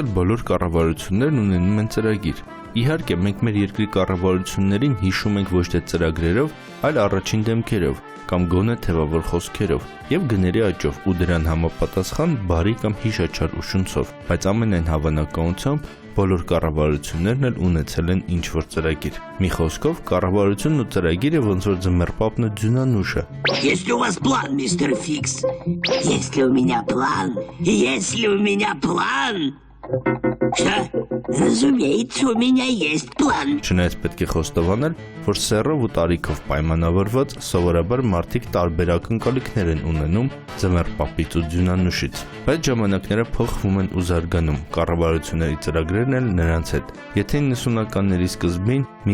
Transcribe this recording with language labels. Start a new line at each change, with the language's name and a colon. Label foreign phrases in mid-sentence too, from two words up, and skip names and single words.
Armenian: էլ բոլոր կառավարություններն ունենում են ծրագիր։ Իհարկե, մենք մեր երկրի կառավարություններին հիշում ենք ոչ թե ծրագրերով, այլ առաջին դեմքերով կամ գոնե թևավոր խոսքերով եւ գների աճով ու դրան համապատասխան բարի կամ հիշաչար ուսունցով, բայց ամենայն հավանականությամբ բոլոր կառավարություններն էլ ունեցել են ինչ-որ ծրագիր։ Մի խոսքով, կառավարությունն ու ծրագիրը ոնց որ ձմեռպապն ու ձյունանուշը։
Russian: Если у вас план, мистер Фикс, если у меня план, если у меня план, что? Разумеется, у меня есть план.
Armenian: Չնայած պետք է խոստովանել, որ սեռով ու տարիքով պայմանավորված սովորաբար մարդիկ տարբեր ակնկալիքներ են ունենում ձմեռպապից ու ձյունանուշից, բայց ժամանակները փոխվում են ու զարգանում, կառավարությունների ծրագրերն էլ նրանց հետ։ Եթե 90-ականների սկզբին մի